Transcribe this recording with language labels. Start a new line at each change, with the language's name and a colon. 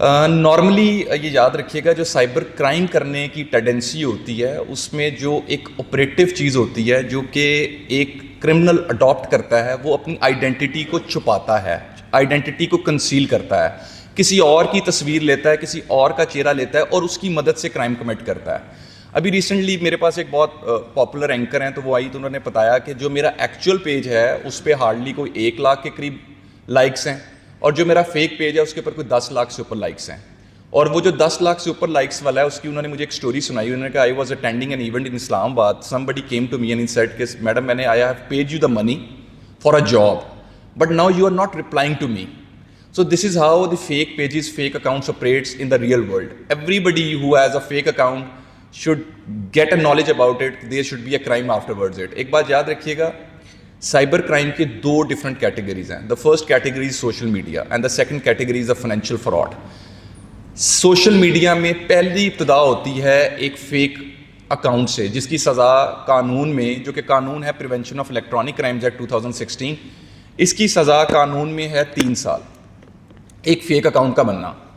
Urdu: Normally یہ یاد رکھیے گا, جو سائبر کرائم کرنے کی ٹینڈنسی ہوتی ہے اس میں جو ایک آپریٹو چیز ہوتی ہے جو کہ ایک کرمنل اڈاپٹ کرتا ہے, وہ اپنی آئیڈینٹی کو چھپاتا ہے, آئیڈینٹی کو کنسیل کرتا ہے, کسی اور کی تصویر لیتا ہے, کسی اور کا چہرہ لیتا ہے اور اس کی مدد سے کرائم کمٹ کرتا ہے. ابھی ریسنٹلی میرے پاس ایک بہت پاپولر اینکر ہیں, تو وہ آئی تو انہوں نے بتایا کہ جو میرا ایکچوئل پیج ہے اس پہ ہارڈلی کوئی 1 لاکھ کے قریب لائکس ہیں, اور جو میرا فیک پیج ہے اس کے اوپر کوئی 10 لاکھ سے اوپر لائکس ہیں. اور وہ جو 10 لاکھ سے اوپر لائکس والا ہے اس کی انہوں نے مجھے ایک سٹوری سنائی. انہوں نے کہا,
English: I was attending an event in Islamabad, somebody came to me and he said
Urdu: کہ میڈم میں نے
English: I have paid you the money for a job but now you are not replying to me. So this is how the fake pages, fake accounts operates in the real world. Everybody who has a fake account should get a knowledge about it. There should be a crime afterwards it.
Urdu: ایک بات یاد رکھیے گا, cyber crime کے 2 different categories ہیں.
English: The first category is social media and the second category is the financial fraud.
Urdu: Social media میں پہلی ابتدا ہوتی ہے ایک فیک اکاؤنٹ سے, جس کی سزا قانون میں, جو کہ قانون ہے prevention of electronic crimes act 2016, اس کی سزا قانون میں ہے 3 سال ایک فیک اکاؤنٹ کا بننا.